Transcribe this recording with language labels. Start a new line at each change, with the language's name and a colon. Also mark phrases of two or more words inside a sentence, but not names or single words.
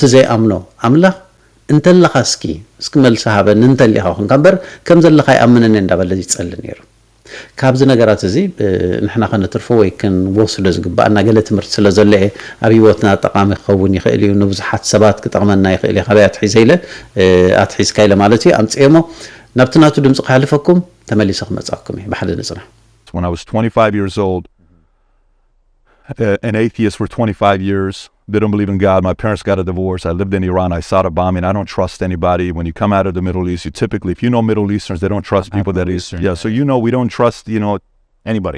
Tigrinya: ዘይኣምኖ ኣምላኽ እንተለኻ እስኪ መልሲ ሃበን እንተሊኻ ኮንካ እምበር ከም ዘለኻ ይኣምንን እንዳበለ ይጸልይ ነይሩ ካብዚ ነገራት እዚ ንሕና ከነትርፎ ወይ ክንወስዶ ዝግባአና ገለ ትምህርቲ ስለ ዘሎ ኣብ ህይወትና ጠቃሚ ክኸውን ይኽእል እዩ ንብዙሓት ሰባት ክጠቕመና ይኽእል እዩ ካበይ ኣትሒዝካ ኢለ ማለት እዩ ኣምፅኤሞ ናብቲ ናቱ ድምፂ ክሓልፈኩም ተመሊሰ ክመጻኩም ብሓደ ንጽና
English: When I was 25 years old, an atheist for 25 years, didn't believe in God. My parents got a divorce. I lived in Iran. I saw the bombing. I don't trust anybody. When you come out of the Middle East, you typically, if you know Middle Easterns, they don't trust people that is. Yeah, so you know we don't trust, anybody.